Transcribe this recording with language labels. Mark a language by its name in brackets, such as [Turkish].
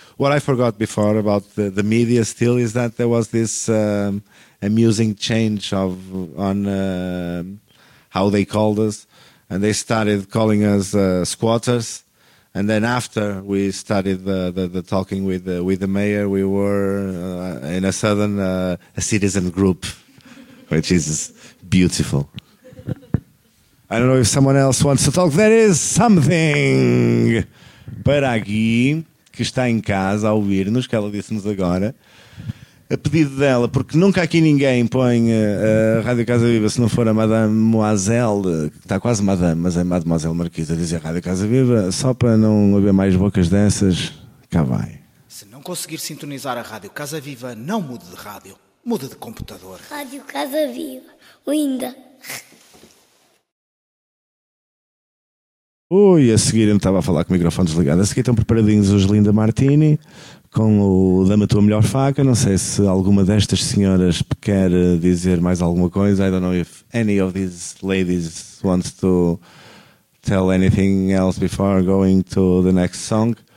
[English] What I forgot before about the media still is that there was this amusing change of on how they called us, and they started calling us squatters, and then after we started the talking with the mayor, we were in a sudden a citizen group, which is beautiful. I don't know if someone else wants to talk. There is something [Portuguese] para Gui, que está em casa a ouvir-nos, que ela disse-nos agora, a pedido dela, porque nunca aqui ninguém põe a Rádio Casa Viva se não for a Madame Moiselle, que está quase Madame, mas é Mademoiselle Marquise, a dizer Rádio Casa Viva, só para não haver mais bocas dessas, cá vai. Se não conseguir sintonizar a Rádio Casa Viva, não mude de rádio, mude de computador. Rádio Casa Viva, linda. Ui, a seguir eu estava a falar com o microfone desligado. A seguir estão preparadinhos os Linda Martini com o Dama Tua Melhor Faca. Não sei se alguma destas senhoras quer dizer mais alguma coisa. [English] I don't know if any of these ladies wants to tell anything else before going to the next song.